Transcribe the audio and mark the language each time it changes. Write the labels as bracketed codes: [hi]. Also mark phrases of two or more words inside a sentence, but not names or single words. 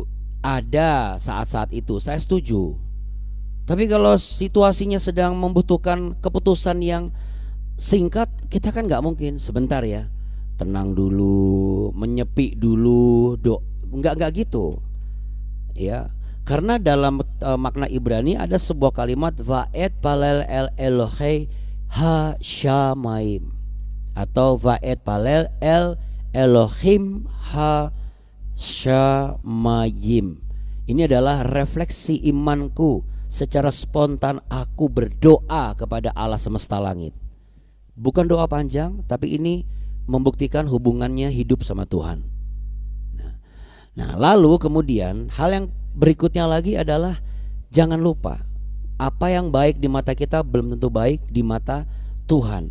[id] Ada saat-saat itu, saya setuju. Tapi kalau situasinya sedang membutuhkan keputusan yang singkat, kita kan nggak mungkin sebentar ya, tenang dulu, menyepi dulu, nggak gitu. Ya, karena dalam makna Ibrani ada sebuah kalimat [he] ואתפלל אל אלוהי השמים, [id] atau [he] ואתפלל אל אלוהים השמים. [id] Ini adalah refleksi imanku. Secara spontan aku berdoa kepada Allah semesta langit. Bukan doa panjang, tapi ini membuktikan hubungannya hidup sama Tuhan. Nah, lalu kemudian hal yang berikutnya lagi adalah jangan lupa, apa yang baik di mata kita belum tentu baik di mata Tuhan.